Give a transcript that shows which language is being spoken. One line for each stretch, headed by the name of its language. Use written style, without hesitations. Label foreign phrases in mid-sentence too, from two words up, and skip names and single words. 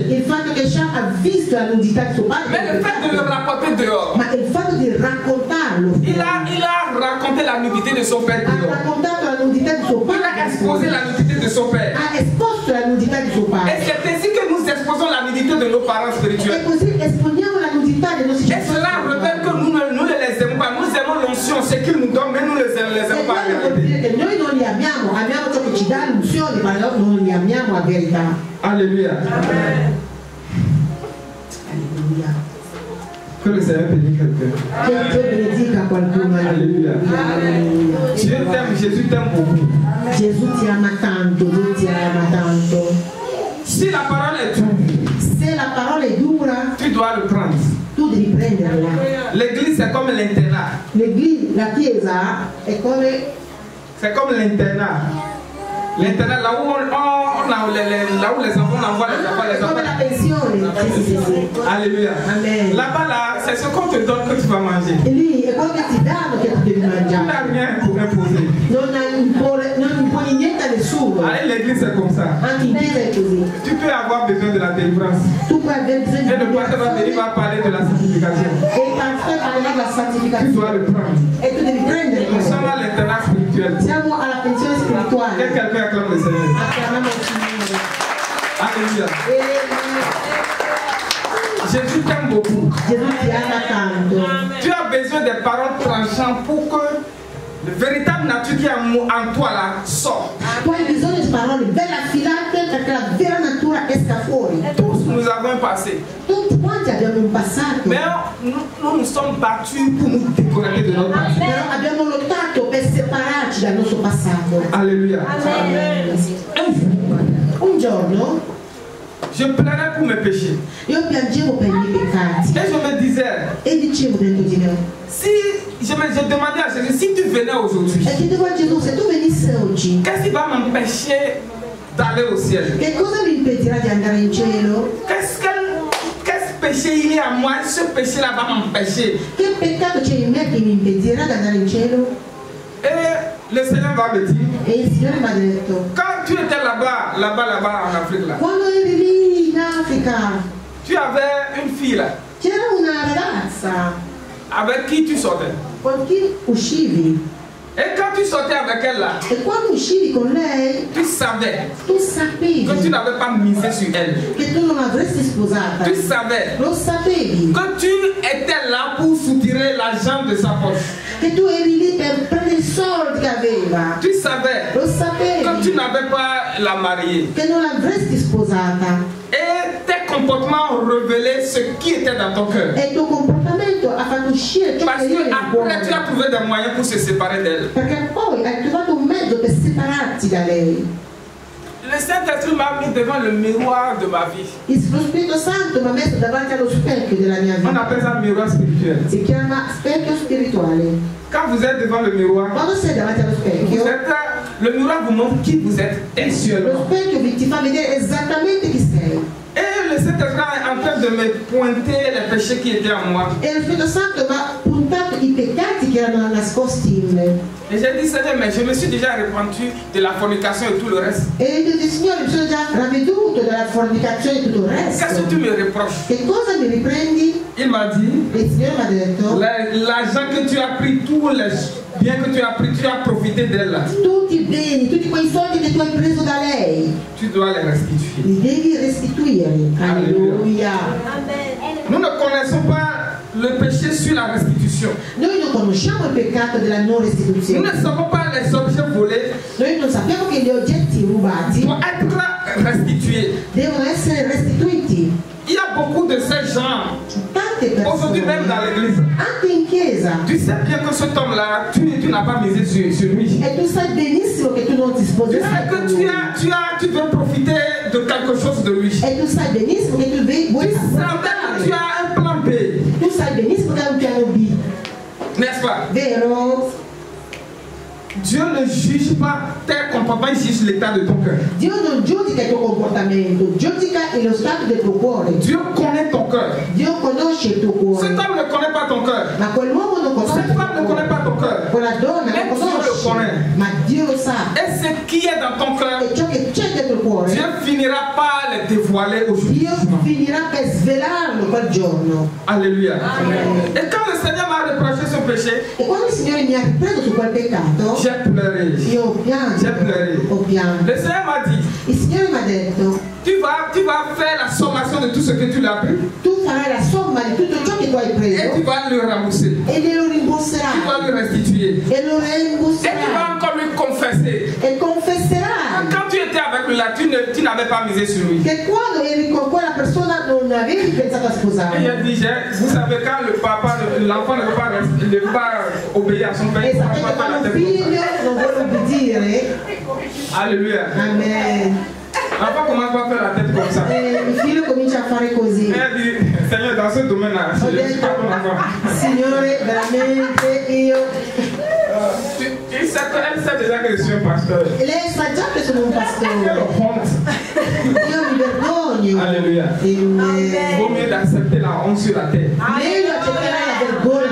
Italian: Il fatto che Sham ha visto la nudità di suo padre,
French: mais le fait de le rapporter dehors.
Italian: ma il fatto di raccontarlo,
French: Il a raconté la nudité de son père
Italian: ha
French: dehors.
Italian: raccontato la nudità di suo
French: Il a
Italian: padre,
French: exposé la nudité de son père.
Italian: ha esposto la nudità di suo
French: Et
Italian: padre.
French: c'est ainsi que nous exposons la nudité de nos parents
Italian: E
French: spirituels.
Italian: così esponiamo la nudità dei nostri
French: Et cela révèle que nous ne les aimons pas. Nous aimons l'onction, ce qu'ils nous donnent, mais nous ne les aimons
Italian: E
French: pas.
Italian: quello vuol dire che noi non li amiamo ciò che ci dà l'unzione, non li amiamo a verità.
French: Alléluia.
Italian: Alleluia.
French: Que le Seigneur bénisse quelqu'un.
Italian: Che Dio benedica qualcuno. Alleluia.
French: Dieu t'aime, Jésus t'aime beaucoup.
Italian: Gesù ti ama tanto, Dio ti ama tanto.
French: Si la parole est dure,
Italian: Se la parola è dura,
French: tu dois le prendre.
Italian: tu devi prenderla.
French: L'église c'est comme l'internat.
Italian: La chiesa è come
French: C'est comme l'internat. L'internat, là où là où les enfants envoient les enfants,
Italian: è come la pensione. Sì, sì, sì.
French: Alléluia.
Italian: Amen.
French: Là-bas, là, c'est ce qu'on te donne que tu vas manger.
Italian: E lì è quello che ti danno che tu devi
French: Tu
Italian: mangiare.
French: n'as rien pour imposer.
Italian: Non imponi niente a nessuno.
French: Allez, l'église c'est comme ça.
Italian: Anche in chiesa è così.
French: Tu peux avoir besoin de la délivrance.
Italian: Tu puoi avere bisogno
French: Et le pasteur va venir va parler de la sanctification.
Italian: e il pastore parlerà della
French: Tu
Italian: santificazione.
French: dois le prendre.
Italian: E tu devi prendere
French: Nous
Italian: questo.
French: sommes à l'internat spirituel.
Italian: Siamo alla pensione
French: Et
Italian: spirituale.
French: quelqu'un acclame le Seigneur.
Italian: Acclamiamo il Signore.
French: Alléluia.
Italian: E
French: Jésus t'aime beaucoup.
Italian: Gesù ti ama tanto.
French: Tu as besoin des paroles tranchantes pour que le véritable nature qui est en toi là sorte.
Italian: Tu hai bisogno di parole belle affilate perché la vera natura esca fuori.
French: Tous nous avons un passé.
Italian: Tutti quanti abbiamo un passato.
French: Mais nous sommes battus pour nous déconnecter de notre passé.
Italian: Però abbiamo lottato per separarci dal nostro passato.
French: Alléluia.
Italian: Un giorno
French: Je plairais pour mes péchés.
Italian: io piangevo per i miei peccati
French: Et je me disais,
Italian: e dicevo dentro di me,
French: si je demandais à Jésus, si tu venais aujourd'hui,
Italian: e chiedevo a Gesù, se tu venissi oggi,
French: qu'est-ce qui va m'empêcher d'aller au ciel?
Italian: che cosa mi impedirà di andare in cielo?
French: Qu'est-ce péché il y a en moi? Ce péché-là va m'empêcher.
Italian: Che peccato c'è in me che mi impedirà di andare in cielo?
French: Et le Seigneur va me dire,
Italian: E il Signore mi ha detto,
French: quand tu étais là-bas en Afrique, là,
Italian: quando eri lì in Africa
French: tu avais une fille là,
Italian: c'era una ragazza
French: avec qui tu sortais.
Italian: con chi uscivi,
French: Et quand tu sortais avec elle là,
Italian: e quando uscivi con lei
French: tu savais
Italian: tu sapevi
French: que tu n'avais pas misé sur elle.
Italian: che tu non l'avresti sposata,
French: Tu savais
Italian: lo sapevi
French: que tu étais là pour soutirer l'argent de sa poche.
Italian: che tu eri lì per prendere i soldi che aveva,
French: Tu savais
Italian: lo
French: que tu
Italian: sapevi
French: n'avais pas la mariée.
Italian: che non l'avresti sposata,
French: Et tes comportements ont révélé ce qui était dans ton cœur.
Italian: e il tuo comportamento ha fatto uscire ciò
French: Parce
Italian: che
French: que
Italian: era nel
French: après tu as
Italian: cuore,
French: trouvé des moyens pour se séparer d'elle.
Italian: perché poi hai trovato un mezzo per separarti da lei.
French: Le Saint-Esprit m'a mis devant le miroir de ma vie.
Italian: Lo Spirito Santo mi ha messo davanti allo specchio della mia
French: On
Italian: vita,
French: appelle ça miroir spirituel.
Italian: si chiama specchio spirituale.
French: Quand vous êtes devant le miroir,
Italian: Quando sei davanti allo
French: vous
Italian: specchio,
French: êtes, le miroir vous montre qui vous êtes
Italian: lo
French: textuellement.
Italian: specchio ti fa vedere esattamente chi sei.
French: Et le Saint-Esprit est en train de me pointer les péchés qui étaient en moi.
Italian: E lo Spirito Santo mi ha puntato i peccati che erano nascosti in me.
French: Et j'ai dit, Seigneur, mais je me suis déjà repenti de la fornication et tout le reste.
Italian: E io ho detto, Signore, mi sono già ravveduto dalla fornicazione e tutto il
French: Qu'est-ce que tu
Italian: resto.
French: me reproches?
Italian: Che cosa mi riprendi?
French: Il m'a dit,
Italian: E il Signore mi ha detto,
French: l'argent que tu as pris, tous les biens que tu as pris, tu as profité d'elle là.
Italian: tutti i beni, tutti quei soldi che tu hai preso da lei,
French: Tu dois les restituer.
Italian: li devi restituire. Alleluia.
French: Nous ne connaissons pas le péché sur la restitution.
Italian: Noi non conosciamo il peccato della non
French: Nous ne
Italian: restituzione.
French: savons pas les objets volés
Italian: Noi non sappiamo che gli oggetti rubati
French: doivent être restitués.
Italian: devono essere restituiti.
French: Il y a beaucoup de ces gens,
Italian: Tante
French: aujourd'hui même dans
Italian: persone,
French: l'église.
Italian: anche in chiesa,
French: Tu sais bien que cet homme-là, tu n'as pas misé sur lui.
Italian: e tu sai benissimo che tu non ti
French: Tu sais
Italian: sposerai con
French: que
Italian: lui.
French: tu veux profiter de quelque chose de lui. Tu
Italian: E tu sai benissimo che tu vuoi
French: savais que tu
Italian: approfittare.
French: as un plan B,
Italian: Tu sai benissimo che hai un piano B,
French: n'est-ce pas?
Italian: vero?
French: Dieu ne juge pas tes comportements, il juge l'état de ton cœur.
Italian: Dio non giudica il tuo comportamento, giudica lo stato del tuo cuore.
French: Dieu connaît ton cœur.
Italian: Dio conosce il tuo
French: Cet
Italian: cuore,
French: homme ne connaît pas ton cœur.
Italian: ma quell'uomo non conosce
French: Cette
Italian: il
French: femme ne
Italian: tuo
French: connaît
Italian: cuore.
French: pas ton cœur.
Italian: Quella donna Mais non Dio lo conosce,
French: connaît.
Italian: ma Dio lo sa.
French: Et ce qui est dans ton cœur,
Italian: E ciò che c'è dentro il cuore,
French: Dieu finira par le dévoiler aujourd'hui.
Italian: Dio finirà per svelarlo quel giorno.
French: Alléluia. Et quand le Seigneur m'a reproché ce péché,
Italian: E quando il Signore mi ha ripreso su quel peccato,
French: j'ai pleuré.
Italian: io ho pianto.
French: J'ai pleuré.
Italian: Ho pianto.
French: Le Seigneur m'a dit,
Italian: Il Signore mi ha detto,
French: tu vas faire la sommation de tout ce que tu l'as pris
Italian: tu farai la somma di tutto ciò che tu hai
French: et tu
Italian: preso
French: vas le rembourser.
Italian: e glielo
French: Tu vas
Italian: rimborserai.
French: le restituer.
Italian: E lo
French: Et tu vas
Italian: rimborserai.
French: encore lui confesser.
Italian: E confesserai
French: Quand tu étais avec lui là, tu n'avais pas misé sur lui.
Italian: che quando eri con quella persona non avevi pensato a
French: Et
Italian: sposare.
French: il dit, vous savez, quand le papa, l'enfant ne veut pas obéir à son père,
Italian: E
French: il ne va
Italian: sapete
French: pas faire la
Italian: quando un
French: tête comme
Italian: figlio non vuole obbedire,
French: ça. Alléluia.
Italian: amen.
French: L'enfant commence pas à faire la tête comme ça.
Italian: E il figlio comincia a fare così.
French: Elle dit, Seigneur, dans ce domaine-là,
Italian: Ho
French: je ne suis
Italian: detto,
French: pas ton enfant.
Italian: Signore, veramente io.
French: Elle sait déjà que je suis un pasteur.
Italian: E lei sa già che sono un
French: Quelle
Italian: pastore.
French: honte.
Italian: Io mi vergogno.
French: Alléluia.
Italian: Amen.
French: Il vaut mieux d'accepter la honte sur la terre.
Italian: Meglio accettare la vergogna